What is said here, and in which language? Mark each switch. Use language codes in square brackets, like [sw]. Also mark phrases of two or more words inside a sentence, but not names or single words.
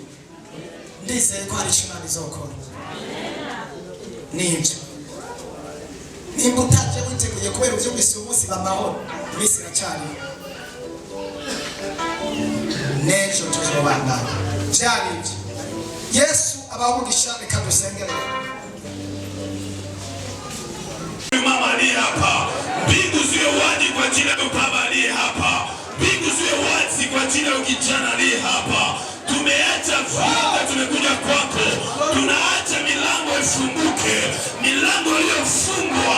[rn] Ndizeye ko hari ico Imana izokora. Nivyo nimba utaje witeguye kubera uvyumvise umunsi b'amahoro, imisi iracari n'ejo tuzobandanya. Vyari ivyo. Yesu abamugisha, reka dusengere. [sw] Mama ni hapa, mbingu ziwe wazi kwa jina la baba ni hapa, mbingu ziwe wazi kwa jina la kijana ni hapa. Tumeacha vyote, tumekuja kwako, tunaacha milango ifunguke, milango iliyofungwa.